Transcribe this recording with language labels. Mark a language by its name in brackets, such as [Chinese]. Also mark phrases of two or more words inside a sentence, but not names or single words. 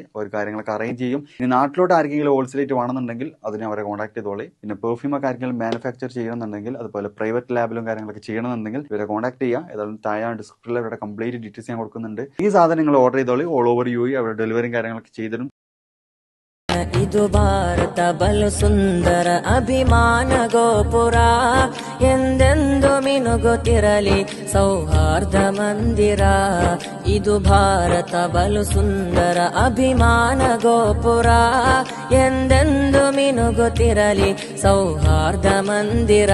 [Malayalam] അവർ കാര്യങ്ങളൊക്കെ അറേഞ്ച് ചെയ്യും. ഇനി നാട്ടിലോട്ട് ആർക്കെങ്കിലും ഹോൾസെയിലായിട്ട് വേണമെന്നുണ്ടെങ്കിൽ അതിനെ അവരെ കോൺടാക്ട് ചെയ്തോളി. പിന്നെ പെർഫ്യൂമൊക്കെ ആർക്കെങ്കിലും മാനുഫാക്ചർ ചെയ്യണമെന്നുണ്ടെങ്കിൽ അതുപോലെ [English] private lab [Malayalam] കാര്യങ്ങളൊക്കെ ചെയ്യണമെന്നുണ്ടെങ്കിൽ ഇവരെ കോൺടാക്ട് ചെയ്യുക. ഏതായാലും താഴെ ഡിസ്ക്രിപ്ഷനിൽ അവരുടെ [English] complete details [Malayalam] ഞാൻ കൊടുക്കുന്നുണ്ട്. ഈ സാധനം നിങ്ങൾ ഓർഡർ ചെയ്തോളി. [English] all over [Malayalam] UAE അവരുടെ ഡെലിവറിയും കാര്യങ്ങളൊക്കെ ചെയ്തിടും. [Kannada] ಇದು ಭಾರತ ಬಲು ಸುಂದರ ಅಭಿಮಾನ ಗೋಪುರ ಎಂದೆಂದು ಮಿನುಗುತ್ತಿರಲಿ ಸೌಹಾರ್ದ ಮಂದಿರ. ಇದು ಭಾರತ ಬಲು ಸುಂದರ ಅಭಿಮಾನ ಗೋಪುರ ಎಂದೆಂದು ಮಿನುಗುತ್ತಿರಲಿ ಸೌಹಾರ್ದ ಮಂದಿರ.